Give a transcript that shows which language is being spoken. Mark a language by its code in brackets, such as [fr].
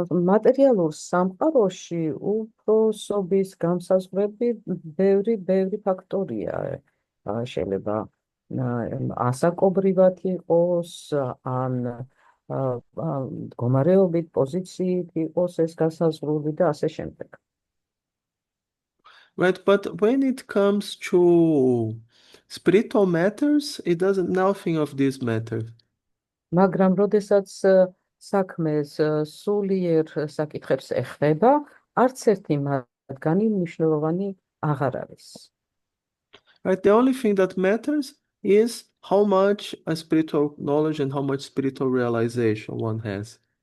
[ka] მატერიალურ სამყაროში უფროსობის განსაზღვრები ბევრი ფაქტორია. შეიძლება ასაკობრივად იყოს, ან მდგომარეობით, პოზიციით იყოს ეს განსაზღვრული და ასე შემდეგ. [en] Right, but when it comes to spiritual matters, it doesn't nothing of this matter. [ka] მაგრამ როდესაც საქმე სულიერ საკითხებს ეხება, არც ერთი მათგანი მნიშვნელოვანი აღარ არის. [en] Right, the only thing that matters is how much a spiritual knowledge and how much spiritual realization one has.